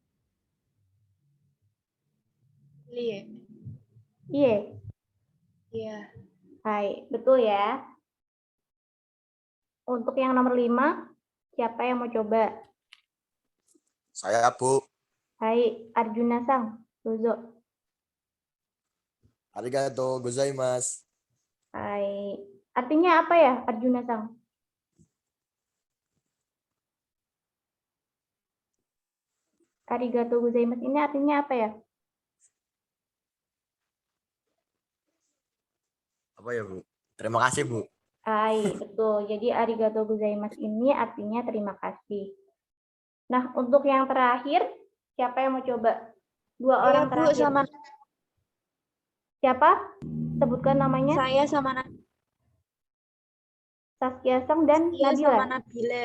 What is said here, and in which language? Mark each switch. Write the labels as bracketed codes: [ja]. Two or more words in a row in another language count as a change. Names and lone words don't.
[id] Lie. Iya. Iya. Hai, betul ya. Untuk yang nomor 5, siapa yang mau coba? Saya, Bu. Hai, Arjuna Sang, Dozo. [ja] ありがとうございます. [id] Hai. Artinya apa ya, Arjuna Sang? [ja] ありがとうございます [id] ini artinya apa ya? Apa ya, Bu? Terima kasih, Bu. Hai, betul. Jadi [ja] ありがとうございます [id] ini artinya terima kasih. Nah, untuk yang terakhir, siapa yang mau coba? Dua orang Bu, terakhir. sama Siapa? Sebutkan namanya. saya sama Saskia Sang dan Nadia sama Nabila. Nabila.